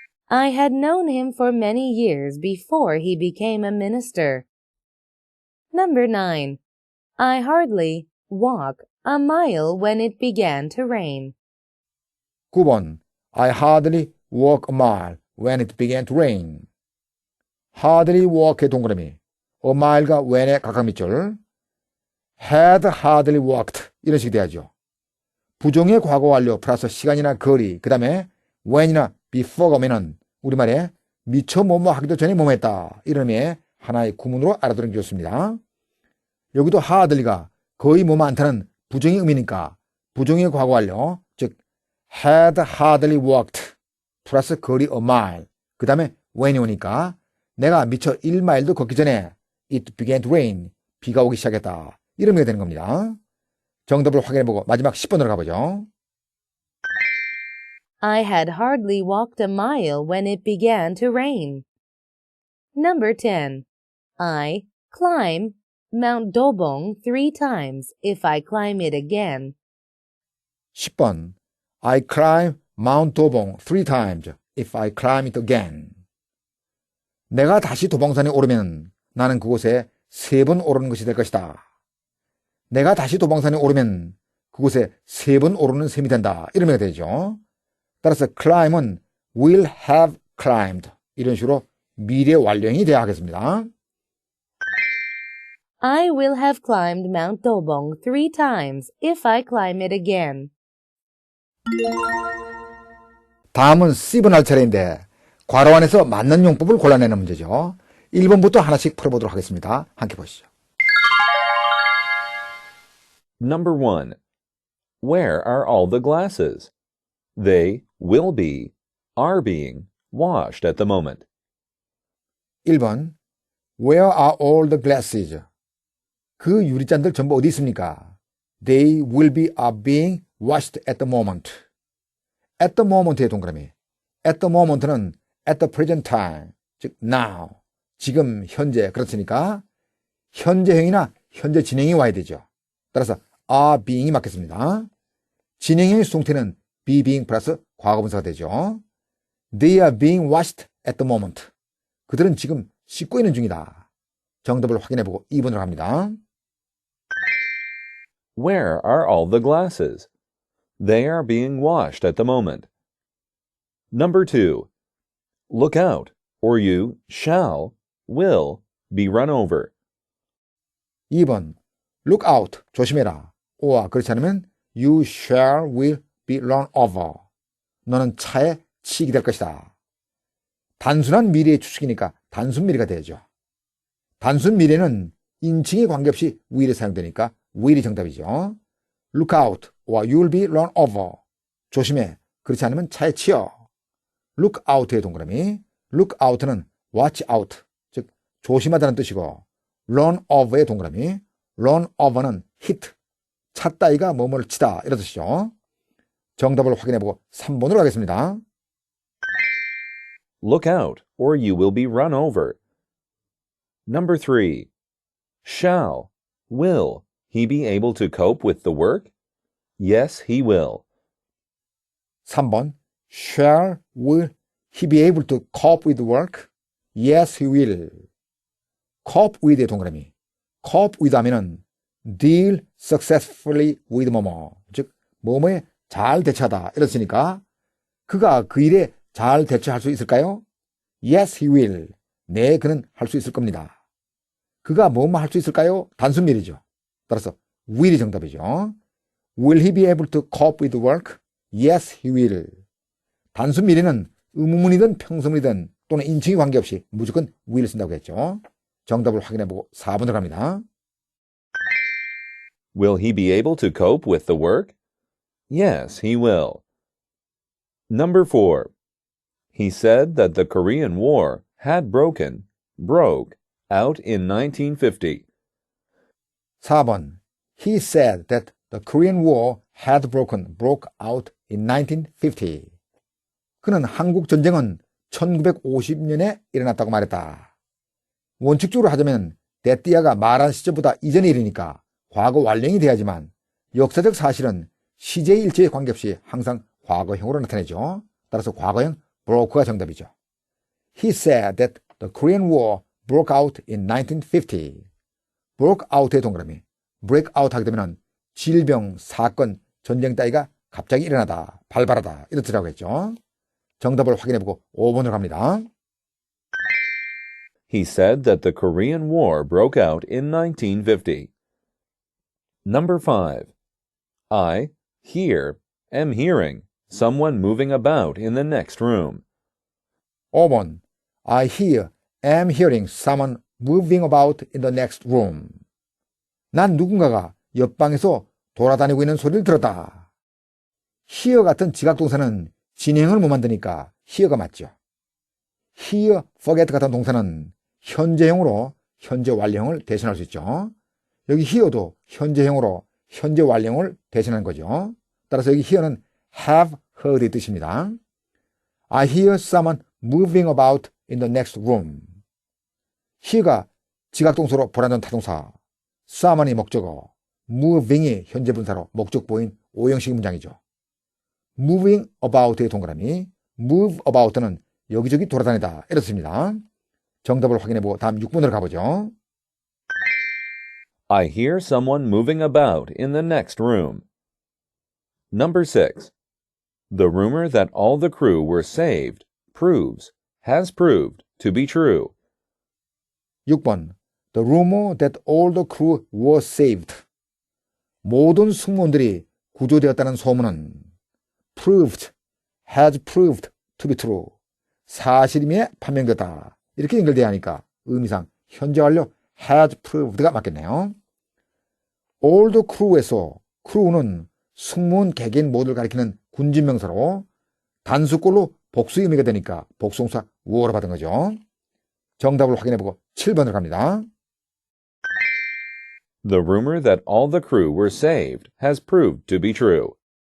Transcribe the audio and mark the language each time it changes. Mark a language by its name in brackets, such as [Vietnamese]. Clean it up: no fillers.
[English] I had known him for many years before he became a minister. Number 9. I hardly walk a mile when it began to rain. 9번 I hardly walk a mile when it began to rain. hardly walk [Korean] 의 동그라미 [English] a mile [Korean] 가 when에 각각 밑줄 [English] had hardly walked [Korean] 이런 식이 돼야죠. 부정의 과거 완료 플러스 시간이나 거리 그 다음에 when이나 before가 오면은 우리말에 미처 뭐뭐 하기도 전에 뭐뭐 했다 이런 의미의 하나의 구문으로 알아두는 게 좋습니다. 여기도 hardly가 거의 뭐뭐 않다는 부정의 의미니까 부정의 과거 완료 즉 [English] had hardly walked [Korean] 플러스 거리 [English] a mile [Korean] 그 다음에 when이 오니까 내가 미처 1마일도 걷기 전에 [English] it began to rain [Korean] 비가 오기 시작했다 이런 의미가 되는 겁니다. 정답을 확인해보고 마지막 10번으로 가보죠. [English] I had hardly walked a mile when it began to rain. Number 10. I climb Mount Dobong 3 times if I climb it again. 10번 I climb Mount Dobong 3 times if I climb it again. [Korean] 내가 다시 도봉산에 오르면 나는 그곳에 3번 오르는 것이 될 것이다. 내가 다시 도봉산에 오르면 그곳에 3번 오르는 셈이 된다. 이런 의미가 되죠. 따라서 climb은 [English] will have climbed [Korean] 이런 식으로 미래 완료형이 되어야 하겠습니다. [English] I will have climbed Mount Dobong 3 times if I climb it again. [Korean] 다음은 C번 할 차례인데 괄호 안에서 맞는 용법을 골라내는 문제죠. 1번부터 하나씩 풀어보도록 하겠습니다. 함께 보시죠. [English] Number 1. Where are all the glasses? They will be, are being, washed at the moment. 1번 Where are all the glasses? [Korean] 그 유리잔들 전부 어디 있습니까? [English] They will be, are being washed at the moment. at the moment의 동그라미. at the moment [Korean] 는 [English] at the present time, [Korean] 즉 now, 지금 현재 그렇으니까 현재형이나 현재 진행이 와야 되죠. 따라서 [English] are being [Korean] 이 맞겠습니다. 진행형의 수동태는 [English] be being [Korean] 플러스 과거분사가 되죠. [English] They are being washed at the moment. [Korean] 그들은 지금 씻고 있는 중이다. 정답을 확인해보고 2번으로 갑니다. [English] Where are all the glasses? They are being washed at the moment. Number 2. Look out, or you shall, will, be run over. 2번 Look out, [Korean] 조심해라. 오와 그렇지 않으면 [English] You shall, will be run over. [Korean] 너는 차에 치이게 될 것이다. 단순한 미래의 추측이니까 단순 미래가 되죠. 단순 미래는 인칭에 관계없이 will이 사용되니까 will이 정답이죠. [English] Look out, or you will be run over. [Korean] 조심해. 그렇지 않으면 차에 치여. [English] Look out [Korean] 의 동그라미. [English] Look out [Korean] 는 [English] watch out, [Korean] 즉 조심하다는 뜻이고 [English] run over [Korean] 의 동그라미. [English] run over [Korean] 는 hit, 차 따위가 뭐뭐를 치다 이런 뜻이죠. 정답을 확인해보고 3번으로 가겠습니다. [English] Look out, or you will be run over. Number 3. Shall, will, he be able to cope with the work? Yes, he will. 3번 Shall, will he be able to cope with work? Yes, he will. cope with [Korean] 의 동그라미. cope with 하면은 [English] deal successfully with [Korean] 뭐뭐, 즉 뭐뭐에 잘 대처하다 이렇으니까 그가 그 일에 잘 대처할 수 있을까요? [English] Yes, he will. [Korean] 네, 그는 할 수 있을 겁니다. 그가 뭐뭐 할 수 있을까요? 단순 미래죠. 따라서 will이 정답이죠. [English] Will he be able to cope with work? Yes, he will. [Korean] 단순 미래는 의문문이든 평소문이든 또는 인칭이 관계없이 무조건 will을 쓴다고 했죠. 정답을 확인해보고 4번으로 갑니다. [English] Will he be able to cope with the work? Yes, he will. Number 4. He said that the Korean War had broke out in 1950. 4번 He said that the Korean War had broke out in 1950. [Korean] 그는 한국 전쟁은 1950년에 일어났다고 말했다. 원칙적으로 하자면 데띠아가 말한 시점보다 이전의 일이니까 과거 완령이 돼야지만 역사적 사실은 시제 일체에 관계없이 항상 과거형으로 나타내죠. 따라서 과거형 broke가 정답이죠. [English] He said that the Korean War broke out in 1950. broke out [Korean] 의 동그라미. [English] break out [Korean] 하게 되면 질병, 사건, 전쟁 따위가 갑자기 일어나다, 발발하다 이런 뜻이라고 했죠. 정답을 확인해보고 5번으로 갑니다. [English] He said that the Korean War broke out in 1950. Number 5. I, here, am hearing someone moving about in the next room. [Korean] 5번. [English] am hearing someone moving about in the next room. [Korean] 난 누군가가 옆방에서 돌아다니고 있는 소리를 들었다. hear 같은 지각동사는 진행을 못 만드니까 hear가 맞죠. hear, forget 같은 동사는 현재형으로 현재 완료형을 대신할 수 있죠. 여기 hear도 현재형으로 현재 완료형을 대신하는 거죠. 따라서 여기 hear는 [English] have heard [Korean] 의 뜻입니다. [English] I hear someone moving about in the next room. [Korean] hear가 지각동사로 불완전 타동사, someone이 목적어, moving이 현재 분사로 목적보인 오형식 문장이죠. [English] moving about [Korean] 의 동그라미, [English] move about [Korean] 는 여기저기 돌아다니다 이렇습니다. 정답을 확인해보고 다음 6번으로 가보죠. [English] I hear someone moving about in the next room. Number 6. The rumor that all the crew were saved has proved to be true. [Korean] 6번. [English] The rumor that all the crew were saved. [Korean] 모든 승무원들이 구조되었다는 소문은 [English] has proved to be true. [Korean] 사실임에 판명됐다. 이렇게 연결돼야 하니까 의미상 현재 완료 [English] has proved [Korean] 가 맞겠네요. [English] all the crew [Korean] 에서 crew는 승무원 개개인 모두를 가리키는 군진명사로 단수꼴로 복수 의미가 되니까 복수동사 were로 받은 거죠. 정답을 확인해보고 7번으로 갑니다. [English] The rumor that all the crew were saved has proved to be true.